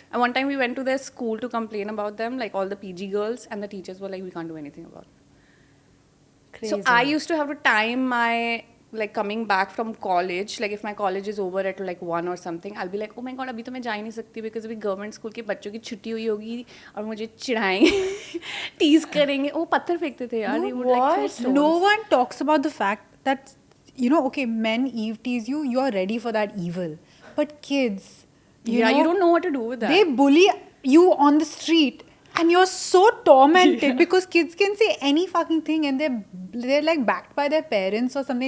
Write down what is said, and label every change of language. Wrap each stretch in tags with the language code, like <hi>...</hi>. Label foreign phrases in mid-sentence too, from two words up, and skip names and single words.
<en>And one time we went to their school to complain about them, like all the PG girls, and the teachers were like, we can't do anything about it. Crazy. So I used to have to time my, like coming back from college, like if my college is over at like 1 or something, I'll be like, oh my God,</en> <hi>अभी तो मैं जा ही नहीं सकती</hi> <en>because</en> <hi>अभी गवर्नमेंट स्कूल के बच्चों की छुट्टी हुई होगी और मुझे चिढ़ाएंगे, टीज़ करेंगे. ओह, पत्थर फेंकते थे यार.</hi> <en>They would like throw stones. No one talks about the fact that, you know, okay, men eve tease you, you're ready for that evil. But kids, you know, you don't know what to do with that. They bully you on the street and you're so tormented because kids can say any fucking thing and they're like backed by their parents or something.</en>